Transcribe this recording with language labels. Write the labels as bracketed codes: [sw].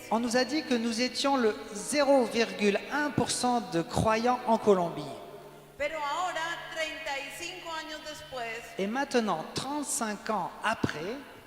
[fr] on nous a dit que nous étions le 0,1% de croyants en Colombie. [es] Pero ahora, 35 años después, [fr] Et maintenant, 35 ans après,